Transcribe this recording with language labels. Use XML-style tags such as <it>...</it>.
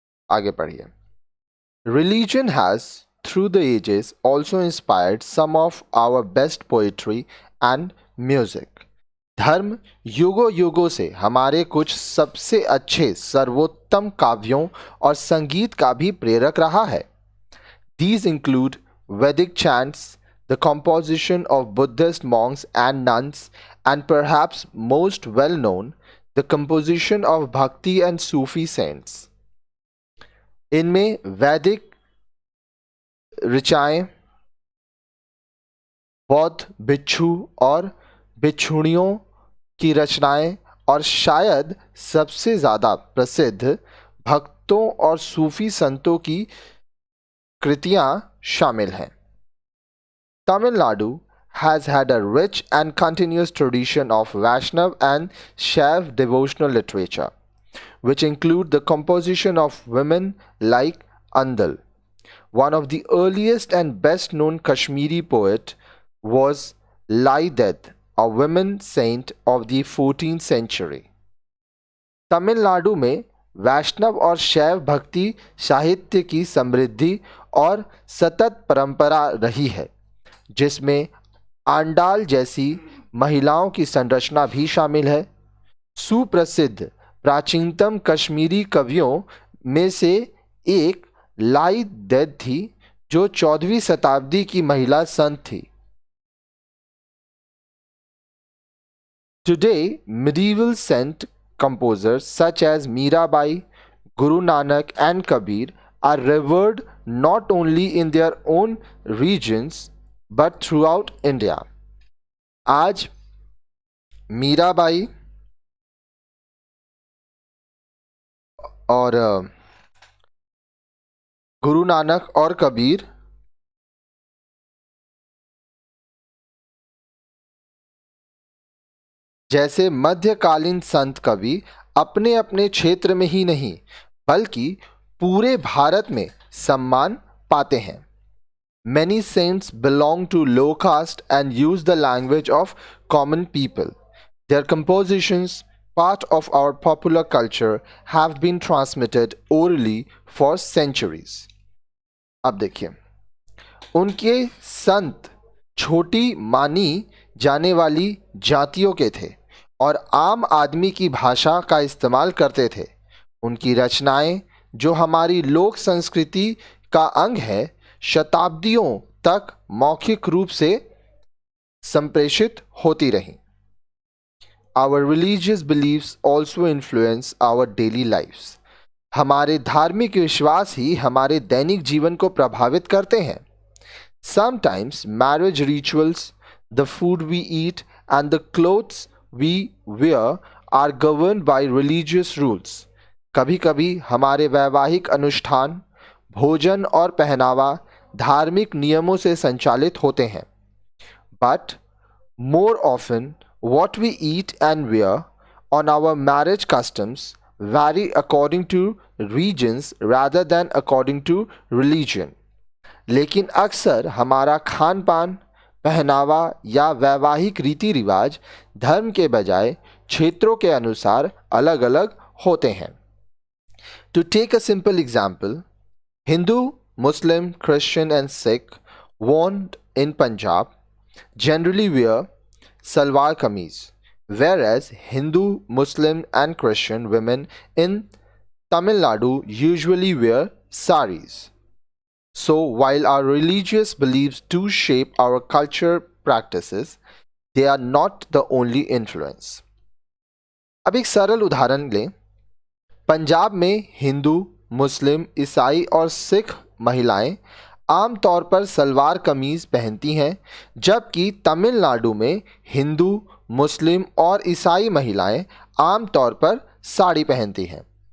<en>आगे पढ़िए। Religion has through the ages also inspired some of our best poetry and music.</en> <hi>धर्म युगों युगों से हमारे कुछ सबसे अच्छे सर्वोत्तम काव्यों और संगीत का भी प्रेरक रहा है।</hi> <en>These include Vedic chants, the composition of Buddhist monks and nuns, and perhaps most well known, the composition of Bhakti and Sufi saints.</en> <hi>इनमें वैदिक ऋचाएं, बौद्ध भिक्षु और भिक्षुणियों की रचनाएं और शायद सबसे ज़्यादा प्रसिद्ध भक्तों और सूफी संतों की कृतियां शामिल हैं।</hi> <en>Tamil Nadu has had a rich and continuous tradition of Vaishnav and Shaiv devotional literature, which include the composition of women like Andal. One of the earliest and best known Kashmiri poet was Lai Ded, a woman saint of the 14th century.</en> <hi>Tamil Nadu में वैष्णव और शैव भक्ति साहित्य की समृद्धि और सतत परंपरा रही है, जिसमें आंडाल जैसी महिलाओं की संरचना भी शामिल है। सुप्रसिद्ध प्राचीनतम कश्मीरी कवियों में से एक लाई देद थी, जो 14वीं शताब्दी की महिला संत थी।</hi> <en>Today, medieval saint composers such as Mirabai, Guru Nanak and Kabir are revered not only in their own regions but throughout India.</en> <hi>आज मीराबाई और गुरु नानक और कबीर जैसे मध्यकालीन संत कवि अपने अपने क्षेत्र में ही नहीं बल्कि पूरे भारत में सम्मान पाते हैं।</hi> <en>Many saints belong to low caste and use the language of common people. Their compositions, part of our popular culture, have been transmitted orally for centuries.</en> <hi>अब देखिए, उनके संत छोटी मानी जाने वाली जातियों के थे और आम आदमी की भाषा का इस्तेमाल करते थे। उनकी रचनाएं, जो हमारी लोक संस्कृति का अंग है, शताब्दियों तक मौखिक रूप से संप्रेषित होती रहीं।</hi> <en>Our religious beliefs also influence our daily lives.</en> <hi>हमारे धार्मिक विश्वास ही हमारे दैनिक जीवन को प्रभावित करते हैं।</hi> <en>Sometimes marriage rituals, the food we eat, and the clothes we wear are governed by religious rules.</en> <hi>कभी कभी हमारे वैवाहिक अनुष्ठान, भोजन और पहनावा धार्मिक नियमों से संचालित होते हैं।</hi> <en>But More often, what we eat and wear on our marriage customs vary according to regions rather than according to religion.</en> <hi>लेकिन अक्सर हमारा खान पान, पहनावा या वैवाहिक रीति रिवाज धर्म के बजाय क्षेत्रों के अनुसार अलग अलग होते हैं.</hi> <en>To take a simple example, Hindu, Muslim, Christian, and Sikh worn in Punjab generally wear salwar kameez, whereas Hindu, Muslim, and Christian women in Tamil Nadu usually wear saris. So, while our religious beliefs do shape our culture practices, they are not the only influence.</en> <hi>अब एक सरल उदाहरण लें. पंजाब में हिंदू, मुस्लिम, ईसाई और सिख महिलाएं आमतौर पर सलवार कमीज पहनती हैं, जबकि तमिलनाडु में हिंदू, मुस्लिम और ईसाई महिलाएं आमतौर पर साड़ी पहनती हैं.</hi>